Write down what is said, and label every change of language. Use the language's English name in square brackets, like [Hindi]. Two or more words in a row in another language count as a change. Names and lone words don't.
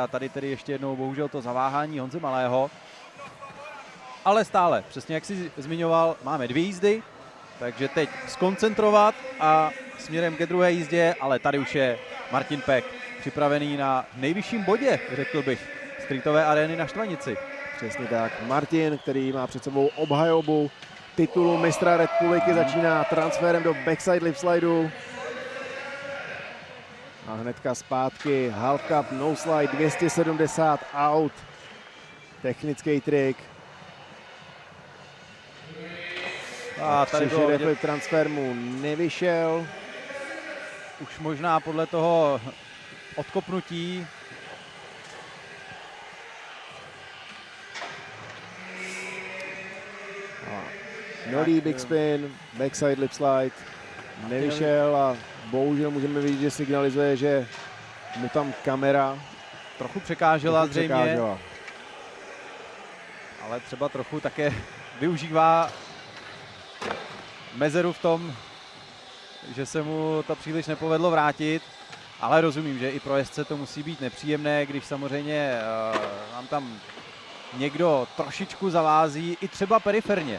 [Czech] Tady tedy ještě jednou bohužel to zaváhání Honzy Malého. Ale stále, přesně jak jsi zmiňoval, máme 2 jízdy, takže teď skoncentrovat a směrem ke druhé jízdě, ale tady už je Martin Pek připravený na nejvyšším bodě, řekl bych, streetové arény na Štvanici. Přesně tak. Martin, který má před sebou obhajobu titulu mistra republiky, začíná transferem do [English] backside lip slideu. [Czech] A hnedka zpátky [English] half cup, no slide, 270 out. [Czech] Technický trik. A tady byl transfer mu nevyšel. Už možná podle toho odkopnutí. [English] Nový big spin, backside lip slide, [Czech] nevyšel a bohužel můžeme vidět, že signalizuje, že mu tam kamera trochu překážela zřejmě, překážela. ale třeba trochu také využívá mezeru v tom, že se mu to příliš nepovedlo vrátit, ale rozumím, že i pro jezdce to musí být nepříjemné, když samozřejmě nám tam někdo trošičku zavází, i třeba periferně.